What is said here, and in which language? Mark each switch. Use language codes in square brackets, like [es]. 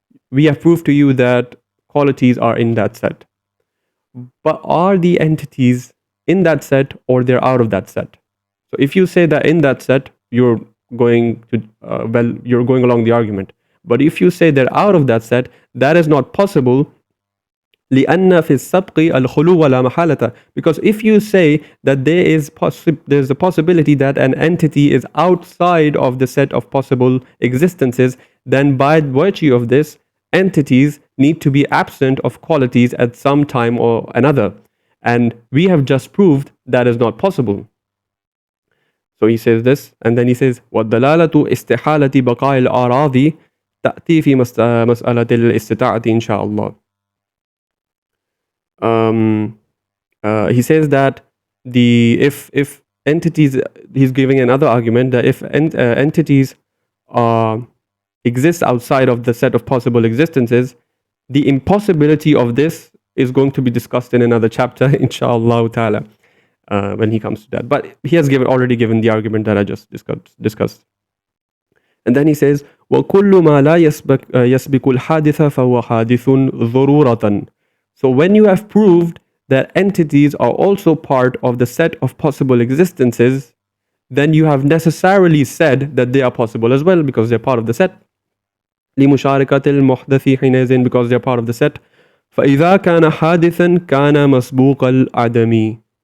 [en] We have proved to you that qualities are in that set. But are the entities in that set, or they're out of that set? So if you say that in that set, you're going to, you're going along the argument. But if you say they're out of that set, that is not possible. [ar] لأن في السبق الخلو ولا محالة. [en] Because if you say that there's a possibility that an entity is outside of the set of possible existences, then by virtue of this, entities need to be absent of qualities at some time or another. And we have just proved that is not possible. So he says this, and then he says, [ar] وَالدَّلَالَةُ إِسْتِحَالَةِ بَقَاءِ الْأَعْرَاضِ تَأْتِي فِي مَسْأَلَةِ الْإِسْتِطَاعَةِ إِنْ شَاءَ اللَّهِ. [en] He says that if entities, he's giving another argument that if entities exist outside of the set of possible existences, the impossibility of this is going to be discussed in another chapter, inshallah ta'ala, when he comes to that. But he has already given the argument that I just discussed. And then he says, [ar] وَكُلُّ مَا لَا يَسْبِقُ الْحَادِثَ فَهُوَ حَادِثٌ ضُرُورَةً. [en] So when you have proved that entities are also part of the set of possible existences, then you have necessarily said that they are possible as well, because they're part of the set. [ar] لِمُشَارِكَةِ الْمُحْدَثِ حِينَئِذٍ, [en] because they're part of the set. [ar] فَإِذَا كَانَ حَادِثًا كَانَ مَسْبُوقَ الْعَدَمِ.